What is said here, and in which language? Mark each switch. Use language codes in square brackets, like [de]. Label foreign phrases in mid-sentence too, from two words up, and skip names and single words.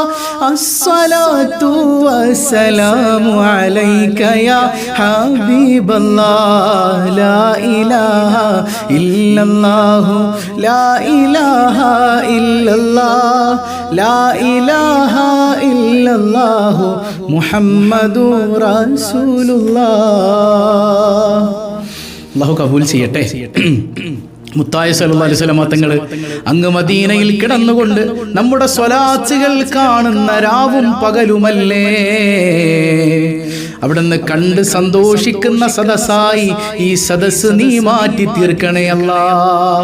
[ar] الصلاة والسلام عليك يا حبيب الله لا إله إلا الله لا إله إلا الله لا إله إلا الله محمد رسول الله. [ml] അല്ലാഹു കബൂൽ ചെയ്യട്ടെ. മുത്തായ [ar] صلى الله عليه وسلم [ml] തങ്ങൾ അങ്ങ് മദീനയിൽ കിടന്നുകൊണ്ട് നമ്മുടെ സ്വലാത്തുകൾ കാണുന്ന രാവും പകലുമല്ലേ, അവിടുന്ന് കണ്ട് സന്തോഷിക്കുന്ന സദസ്സായി ഈ സദസ്സ് നീ മാറ്റി തീർക്കണേ അല്ലാഹ്.